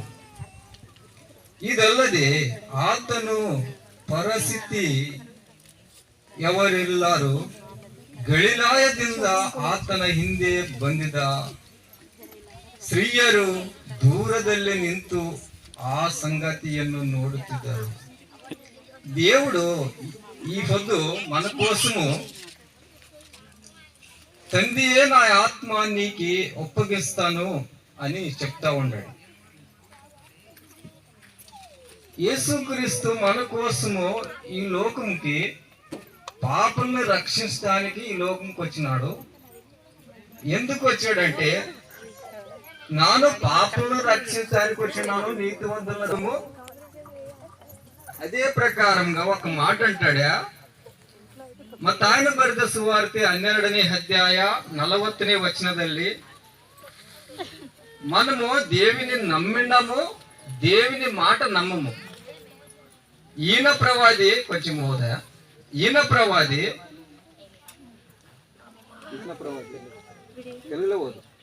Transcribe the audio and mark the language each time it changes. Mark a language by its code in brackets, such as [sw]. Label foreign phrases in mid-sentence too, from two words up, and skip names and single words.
[kn] ಇದಲ್ಲದೆ ಆತನು ಪರಸ್ಥಿತಿಯವರೆಲ್ಲರೂ ಗಲಿಲಾಯದಿಂದ ಆತನ ಹಿಂದೆ ಬಂದಿದ್ದ ಸ್ತ್ರೀಯರು ದೂರದಲ್ಲಿ ನಿಂತು ಆ ಸಂಗತಿಯನ್ನು ನೋಡುತ್ತಿದ್ದರು. [te] దేవుడు ఈ పొద్దు మన కోసము తండ్రియే నా ఆత్మ నీకి ఒప్పగిస్తాను అని చెప్తా ఉన్నాడు. యేసుక్రీస్తు మన కోసము ఈ లోకంకి పాపుల్ని రక్షించడానికి ఈ లోకంకి వచ్చినాడు. ఎందుకు వచ్చాడంటే, నాను పాపులను రక్షించడానికి వచ్చినాను, నీతివంతులను. అదే ప్రకారంగా ఒక మాట అంటాడా, [kn] ಮತ್ತಾಯನ ಬರೆದ ಸುವಾರ್ತೆ 12ನೇ ಅಧ್ಯಾಯ 40ನೇ ವಚನದಲ್ಲಿ, [te] మనము దేవుని నమ్మినాము, దేవుని మాట నమ్మము. ఈయన ప్రవాది కొంచెం హోదా, ఈయన ప్రవాది తెలుగులో పోదు.